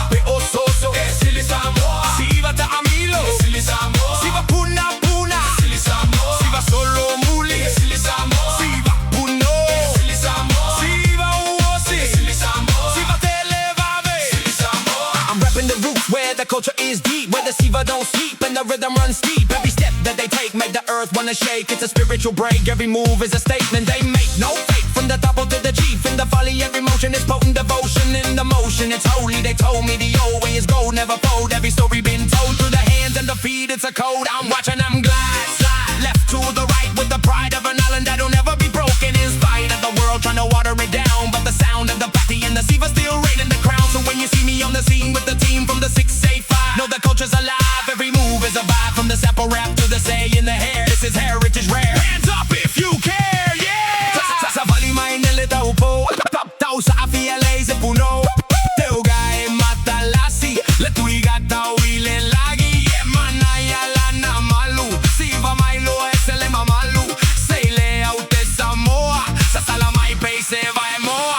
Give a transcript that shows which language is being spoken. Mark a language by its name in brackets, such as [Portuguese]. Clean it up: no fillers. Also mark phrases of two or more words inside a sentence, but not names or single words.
[Samoan] Pe o soso e Sili Samoa. Siva ta'amilo e Sili Samoa. Siva puna puna e Sili Samoa. Siva solo muli e Sili Samoa. Siva puno e Sili Samoa. Siva uosi e Sili Samoa. Siva televave e Sili Samoa. [English] I'm repping the roots where the culture is deep, where the Siva don't sleep and the rhythm runs steep. Every step that they take make the earth wanna shake. It's a spiritual break, every move is a statement they make. No fake, from the Taupou to the chief. In the valley every motion is potent devotion. In the motion it's holy, they told me the old way is gold, never fold. Every story been told through the hands and the feet, it's a code. I'm watching them glide, slide, left to the right with the pride of an island that'll never be broken. In spite of the world trying to water it down, but the sound of the pate and the Siva still reigning the crown. So when you see me on the scene with the team from the 685, know the culture's alive, every move is a vibe. From the sample rap to the say in the hair, this is heritage rare. Hands up if you care, yeah! [Samoan] Sa vali mai nele Taupou, tau sa afiele se puno. Teuga e matalasi, le tuiga tau i le lagi. E manaya lana malu, Siva mai lo e se le mamalu. Sei le au te Samoa, sa sala mai pei se vai moa.